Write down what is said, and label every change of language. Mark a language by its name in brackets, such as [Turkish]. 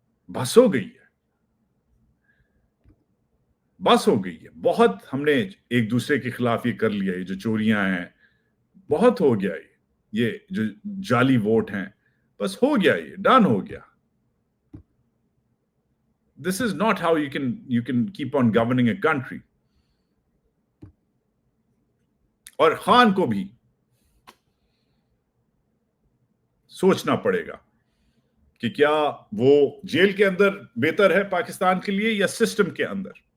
[Hindi] बस हो गई है, बस हो गई है। बहुत हमने एक दूसरे के खिलाफ ये कर लिया, ये जो चोरियां हैं, बहुत हो गया ये जो जाली वोट हैं, बस हो गया, ये डन हो गया। [English] This is not how you can keep on governing a country. [Hindi] और खान को भी सोचना पड़ेगा कि क्या वो जेल के अंदर बेहतर है पाकिस्तान के लिए या सिस्टम के अंदर।